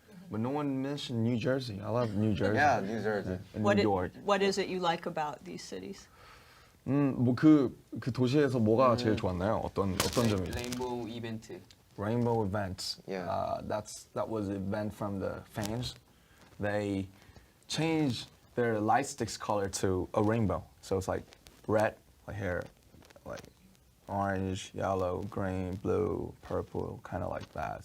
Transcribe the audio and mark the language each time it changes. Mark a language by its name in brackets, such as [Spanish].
[English] But no one mentioned New Jersey. I love New Jersey. Yeah, New Jersey. And What New York. what is it you like about these cities? [Korean] 뭐그 도시에서 뭐가 제일 좋았나요? 어떤 점이? 레인보우 이벤트. [English] Rainbow events. Yeah. That was an event from the fans. They changed their light sticks color to a rainbow. So it's like red, like here, like orange, yellow, green, blue, purple, kind of like that.